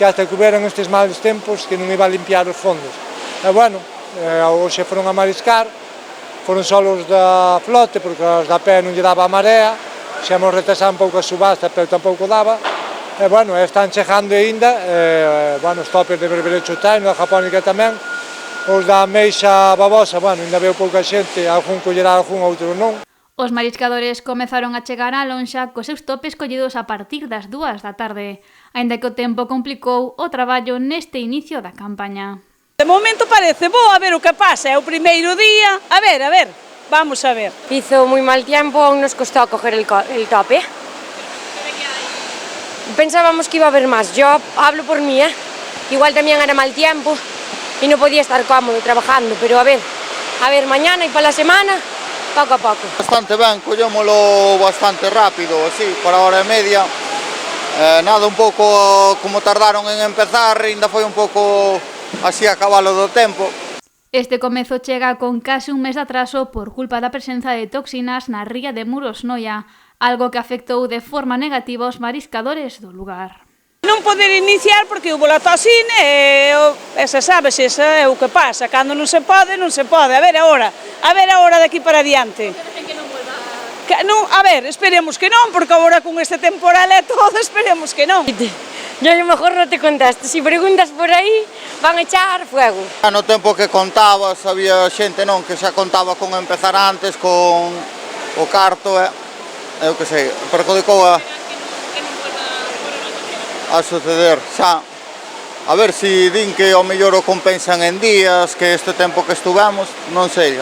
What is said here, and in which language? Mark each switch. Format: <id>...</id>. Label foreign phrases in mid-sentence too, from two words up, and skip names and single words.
<gl>hasta que houberan estes males tempos, que non iba a limpiar os fondos, e, bueno, hoxe foron a mariscar, foron só os da flote, porque os da pé non lle daba a marea, xa hemos retrasado un pouco a subasta, pero tampouco daba, e, bueno, están chegando ainda, bueno, os topes de berberecho traen, da japónica tamén, os da ameixa babosa, bueno, ainda veo pouca xente, algún collerá algún, outro non. Os mariscadores comezaron a chegar á lonxa cos seus topes collidos a partir das 2 da tarde, aínda que o tempo complicou o traballo neste inicio da campaña. De momento parece bo, a ver o que pasa, é o primeiro día,</gl> <es>a ver, vamos a ver. Hizo muy mal tiempo, aún nos costó coger el tope. Pensábamos que iba a haber más, yo hablo por mí, igual también era mal tiempo y no podía estar cómodo trabajando, pero a ver, mañana y para la semana, poco a poco.</es> <gl>Bastante ben, collémolo bastante rápido, así, por a hora e media. Nada, un pouco como tardaron en empezar, ainda foi un pouco así a cabalo do tempo. Este comezo chega con case un mes de atraso por culpa da presenza de toxinas na ría de Muros Noia, algo que afectou de forma negativa aos mariscadores do lugar. Non poder iniciar porque houve a toxina e esa sabes, esa é o que pasa, cando non se pode, a ver agora de aquí para adiante. A ver, esperemos que non, porque agora con este temporal e todo, esperemos que non.</gl> <es>Yo a lo mejor no te contesto, si preguntas por aí, van a echar fuego.</es> <gl>No tempo que contabas, había xente non que xa contaba con empezar antes, con o carto, eu que sei, perjudicou a suceder xa. A ver si din que ao mellor o compensan en días, que este tempo que estuvemos, non sei.</gl>